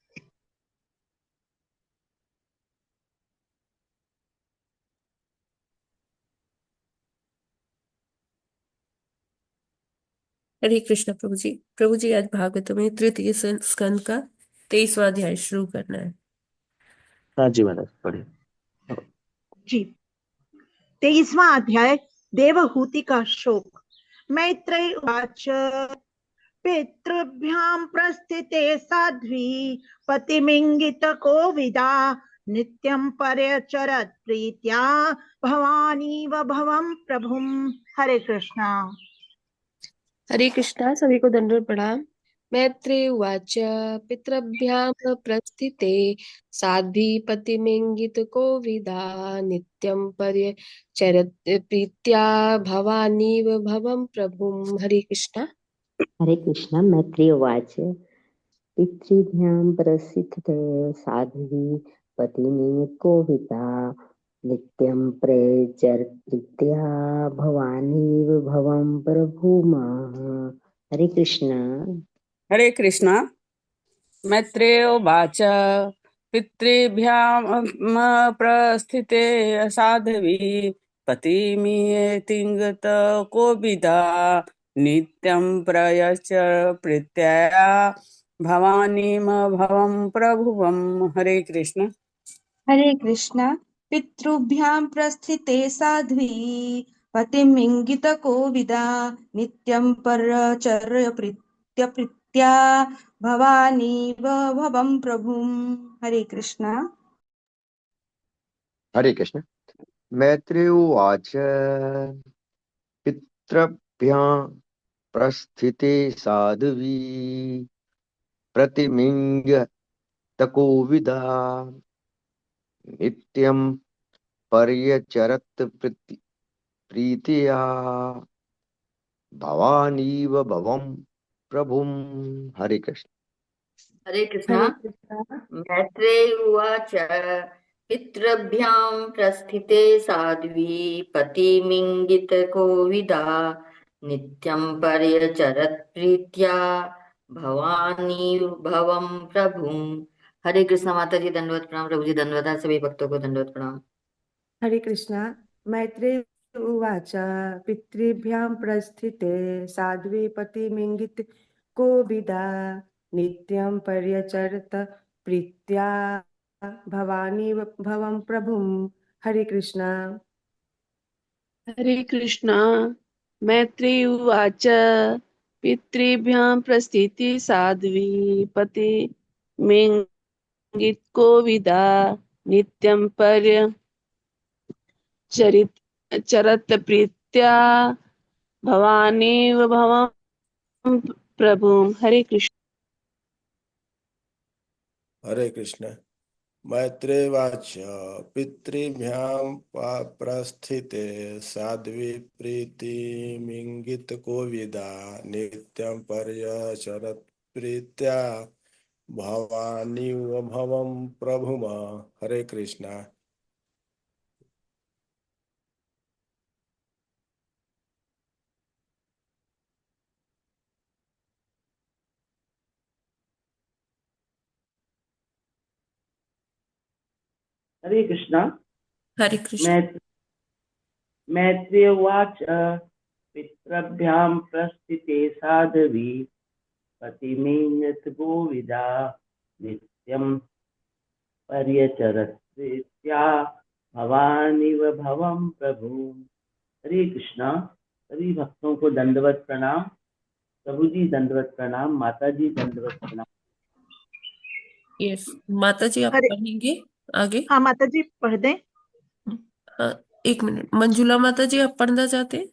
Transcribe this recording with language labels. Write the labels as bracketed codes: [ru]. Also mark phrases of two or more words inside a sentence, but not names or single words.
[hi] हरे कृष्ण प्रभु जी। प्रभु जी, आज भागवत में तृतीय स्कंद का 23वां अध्याय शुरू करना है। हाँ जी महाराज, पढ़िए। जी, 23वां अध्याय, देवहूति का शोक। [sa] मैत्रेय उवाच, पितृभ्यां प्रस्थिते साध्वी पतिमिंगित कोविदा नित्यं पर्यचरत् प्रीत्या भवानीव भवं प्रभुम। [hi] हरे कृष्णा। हरे कृष्णा, सभी को दंडवत प्रणाम। [sa] मैत्रेय उवाच, पितृभ्यां प्रस्थिते साध्वी पतिमिंगित कोविदा नित्यं पर्यचरत् प्रीत्या भवानीव भवं प्रभुम। [hi] हरे कृष्णा। हरे कृष्ण। [sa] मैत्रेय उवाच, पितृभ्यां प्रसिद्धते साध्वी पतिनिकोविता नित्यं प्रचर्या भवानीव भवं प्रभुमः। [hi] हरे कृष्ण। हरे कृष्णा। [sa] मैत्रेय उवाच, पितृभ्यां प्रस्थिते साध्वी पतिमियतिंगत कोविदा नित्यं प्रयच्छ प्रीत्या भवानीम भवं प्रभुवं। [hi] हरे कृष्ण। हरे कृष्णा। [sa] पितृभ्यां प्रस्थिते साध्वी पतिमिङ्गितकोविदा नित्यं परचर्य प्रीत्य प्रीत्या भवानीव भवं प्रभुम्। [hi] हरे कृष्णा। हरे कृष्ण। [sa] मैत्रेय उवाच, पितृभ्यां प्रस्थिते साध्वी प्रतिमिंगतकोविदा नित्यं पर्यचरत् प्रीत्या भवानीव भवं प्रभुम। [hi] हरे कृष्ण। हरे कृष्णा। हरे कृष्णा। [sa] मैत्रेय उवाच पितृभ्यां प्रस्थिते साध्वी पतिमिङ्गितकोविदा नित्यं पर्यचरत् प्रीत्या भवानी भवं प्रभुं। [hi] हरे कृष्णा। माता जी दंडवत प्रणाम। प्रभु जी दंडवत। सभी भक्तों को दंडवत प्रणाम। हरे कृष्णा। [sa] मैत्रेय उवाच पितृभ्यां प्रस्थिते साध्वी पतिमिङ्गित कोविदा नित्यं पर्यचरत प्रीत्या भवानी भवं प्रभुं। [hi] हरे कृष्णा। हरे कृष्णा। [sa] मैत्रेय उवाच पितृभ्यां प्रस्थिति साध्वी पतिमिङ्गितकोविदा नित्यं चरत प्रीत्या भवानेव भवं प्रभुं। [hi] हरे कृष्ण। हरे कृष्ण। [sa] मैत्रेयवाच पितृभ्यां प्रस्थिते साध्वी प्रीतिमिङ्गितकोविदा नित्यं पर्यचरत् प्रीत्या भवानीव भवं प्रभुम। [hi] हरे कृष्णा। हरे कृष्णा। हरे कृष्ण। [sa] मैत्रेय उवाच पितृभ्यां प्रस्थिते साध्वी पतिमिङ्गत गोविदा नित्यं पर्यचरत् प्रीत्या भवानीव भवं प्रभु। [hi] हरे कृष्णा। सभी भक्तों को दंडवत प्रणाम। प्रभु जी दंडवत प्रणाम। माता जी दंडवत प्रणाम। यस, माता जी आप हरे पढ़ेंगे आगे? हाँ माता जी पढ़ दें। हाँ, एक मिनट। मंजुला माता जी आप पढ़ना चाहते हैं?